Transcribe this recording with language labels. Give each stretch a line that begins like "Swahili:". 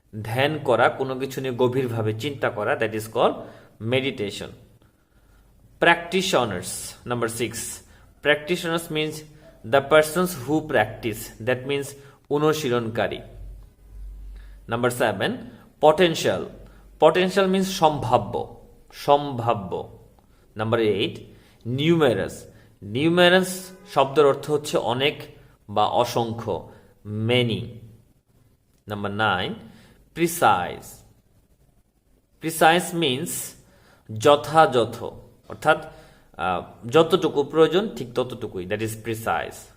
Bangla: ধ্যান করা, কোনো কিছু নিয়ে গভীরভাবে চিন্তা করা,
English: that is called meditation. Practitioners. Number 6, practitioners means the persons who practice. That means অনুশীলনকারী. Number 7, potential. Potential means সম্ভাব্য, সম্ভাব্য. Number 8, numerous.
Bangla: Numerous শব্দের অর্থ হচ্ছে অনেক বা অসংখ্য, many.
English: Number 9, precise. Precise means যথাযথ,
Bangla: অর্থাৎ যতটুকু প্রয়োজন ঠিক ততটুকুই,
English: That is precise.